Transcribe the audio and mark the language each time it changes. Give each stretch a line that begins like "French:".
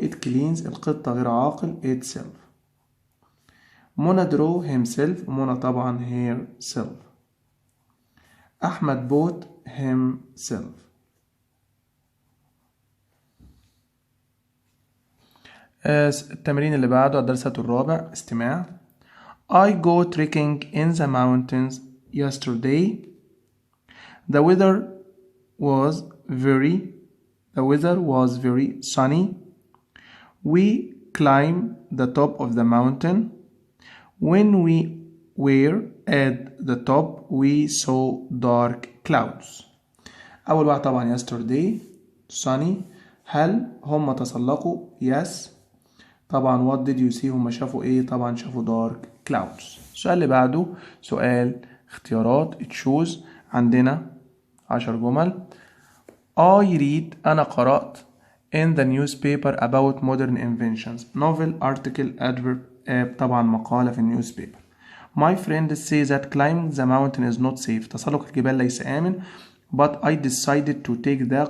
English: it cleans.
Arabic: القطة غير عاقل itself.
English: منى drew himself.
Arabic: منى طبعا herself.
English: أحمد bought himself.
Arabic: التمرين اللي بعده الدرس الرابع استماع.
English: I go trekking in the mountains yesterday. The weather was very sunny. We climbed the top of the mountain. When we were at the top we saw dark clouds.
Arabic: أول واحد طبعا
English: yesterday sunny.
Arabic: هل هم تسلقوا؟ yes. طبعا
English: what did you see؟
Arabic: هم شافوا ايه؟ طبعا شافوا
English: dark clouds.
Arabic: السؤال اللي بعده سؤال اختيارات choose. عندنا 10 جمل.
English: I read
Arabic: أنا قرأت
English: in the newspaper about modern inventions. novel article adverb
Arabic: طبعا مقالة في
English: newspaper. My friend says that climbing the mountain is not safe.
Arabic: تسلق الجبال ليس آمن.
English: But I decided to take that.